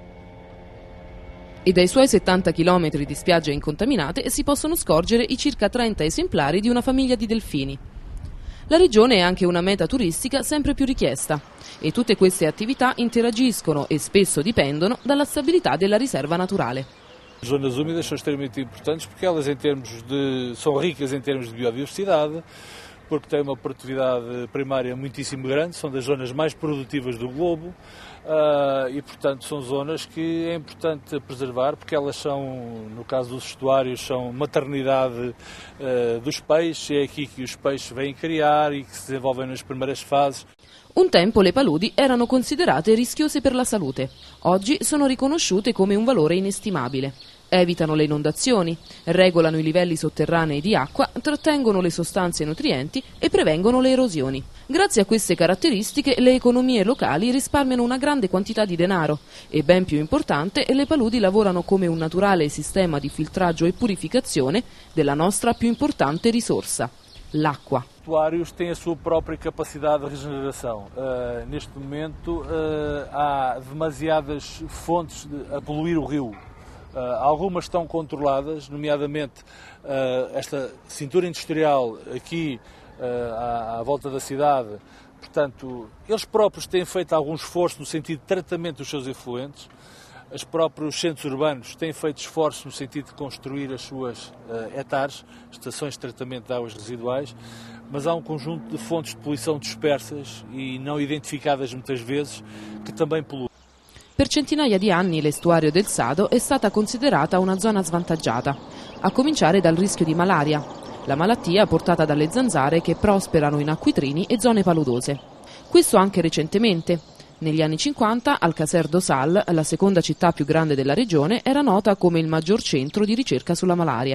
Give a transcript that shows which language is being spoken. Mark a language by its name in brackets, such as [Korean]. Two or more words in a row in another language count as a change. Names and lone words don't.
[Italian] E dai suoi 70 km di spiagge incontaminate si possono scorgere i circa 30 esemplari di una famiglia di delfini. La regione è anche una meta turistica sempre più richiesta e tutte queste attività interagiscono e spesso dipendono dalla stabilità della riserva naturale. [Portuguese] As zonas úmidas são extremamente importantes porque elas são ricas em termos de biodiversidade, porque têm uma produtividade primária muitíssimo grande, são das zonas mais produtivas do globo e, portanto, são zonas que é importante preservar porque elas são, no caso dos estuários, são maternidade dos peixes, é aqui que os peixes vêm criar e que se desenvolvem nas primeiras fases. [Italian] Un tempo le paludi erano considerate rischiose per la salute, oggi sono riconosciute come un valore inestimabile. Evitano le inondazioni, regolano i livelli sotterranei di acqua, trattengono le sostanze nutrienti e prevengono le erosioni. Grazie a queste caratteristiche le economie locali risparmiano una grande quantità di denaro e, ben più importante, le paludi lavorano come un naturale sistema di filtraggio e purificazione della nostra più importante risorsa, l'acqua. [Portuguese] Os estuários têm a sua própria capacidade de regeneração. Neste momento há demasiadas fontes a poluir o rio. Algumas estão controladas, nomeadamente esta cintura industrial aqui à volta da cidade. Portanto, eles próprios têm feito algum esforço no sentido de tratamento dos seus efluentes. Os próprios centros urbanos têm feito esforços no sentido de construir as suas hectares, estações de tratamento de águas residuais, mas há um conjunto de fontes de poluição dispersas e não identificadas muitas vezes que também poluem. [Italian] Per centinaia di anni l'estuario del Sado è stata considerata una zona svantaggiata, a cominciare dal rischio di malaria, la malattia portata dalle zanzare che prosperano in acquitrini e zone paludose. Questo anche recentemente. Negli anni 50 Alcácer do Sal, la seconda città più grande della regione, era nota come il maggior centro di ricerca sulla malaria.